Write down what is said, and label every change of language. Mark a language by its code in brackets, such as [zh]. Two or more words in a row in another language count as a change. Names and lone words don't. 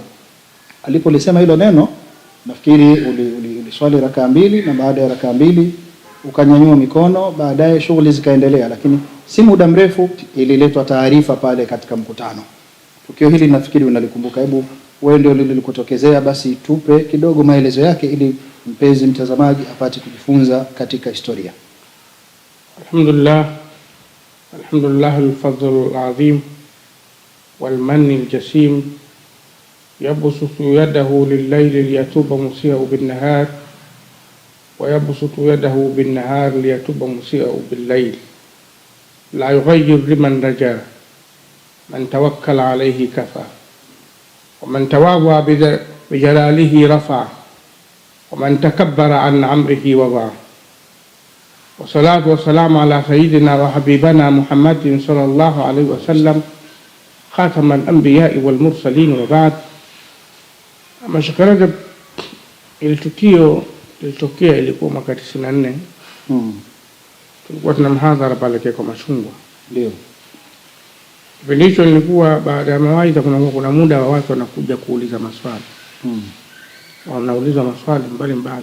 [sw] Alipolisema hilo neno, nafikiri uliswali rakaa 2, na baada ya rakaa 2 ukanyanyua mikono, baadaye shughuli zikaendelea, lakini si muda mrefu ililetwa taarifa pale katika mkutano. Tukio hili nafikiri unalikumbuka. Hebu wewe ndio lilikutokezea, basi tupe kidogo maelezo yake ili mpenzi mtazamaji apate kujifunza katika historia. [ar] الحمد لله الفضل العظيم والمن الجسيم يبسط يده لليل ليتوب مسيء بالنهار ويبسط يده بالنهار ليتوب مسيء بالليل لا يغير لمن رجا من توكل عليه كفى ومن تواضع بجلاله رفع ومن تكبر عن عمره وضع. والصلاة والسلام على سيدنا وحبيبنا محمد صلى الله عليه وسلم خاتم الأنبياء والمرسلين وبعد. [sw] أما Sheikh Rajab, ilitokea ilikuwa mwaka 94. Tulikuwa tuna mhadhara pale Keko Machungwa. Ndio. Kipindi hicho nilikuwa baada ya mawaidha kuna muda wa watu wanakuja kuuliza maswali. Wanauliza maswali mbalimbali.